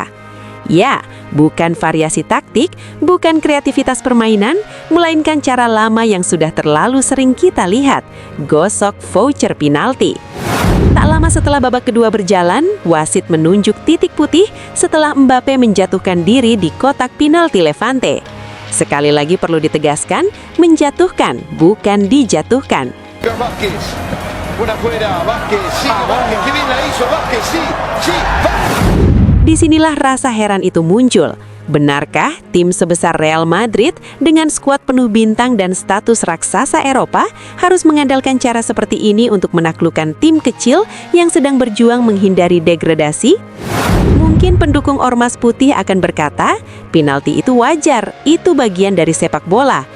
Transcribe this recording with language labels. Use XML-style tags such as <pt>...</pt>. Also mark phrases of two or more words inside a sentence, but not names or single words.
<id>Ya, bukan variasi taktik, bukan kreativitas permainan, melainkan cara lama yang sudah terlalu sering kita lihat, gosok voucher penalti. Tak lama setelah babak kedua berjalan, wasit menunjuk titik putih setelah Mbappe menjatuhkan diri di kotak penalti Levante. Sekali lagi perlu ditegaskan, menjatuhkan, bukan dijatuhkan.</id> <es>Vázquez. Una fuera, Vázquez, sí, Vázquez, qué bien la hizo, Vázquez, sí, sí, Vázquez.</es> <id>Disinilah rasa heran itu muncul. Benarkah tim sebesar Real Madrid dengan skuad penuh bintang dan status raksasa Eropa harus mengandalkan cara seperti ini untuk menaklukkan tim kecil yang sedang berjuang menghindari degradasi? Mungkin pendukung Ormas Putih akan berkata, penalti itu wajar, itu bagian dari sepak bola.</id>